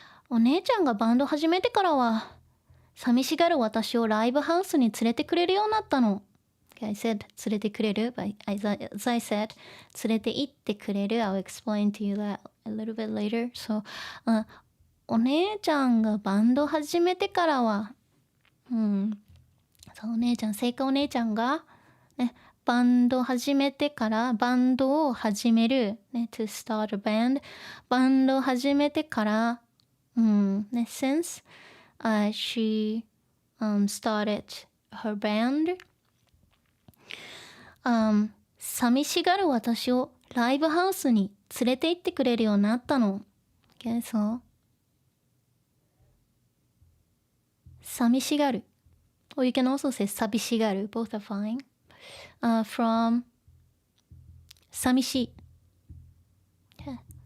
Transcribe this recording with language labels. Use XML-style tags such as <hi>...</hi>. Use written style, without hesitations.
<ja>お姉ちゃんがバンド始めてからは寂しがる私をライブハウスに連れてくれるようになったの。</ja> <en>Okay, I said 連れてくれる but as I said 連れて行ってくれる I'll explain to you that a little bit later.</en> <ja>So, お姉ちゃんがバンド始めてからはそうお姉ちゃんセイカお姉ちゃんが、ね、バンド始めてからバンドを始める、ね、</ja> <en>to start a band</en> <ja>バンド始めてからね、</ja> <en>since she started her band</en> <ja>寂しがる私をライブハウスに連れて行ってくれるようになったの。</ja> <en>Okay, so 寂しがる or you can also say 寂しがる both are fine. From 寂しい yeah.</en>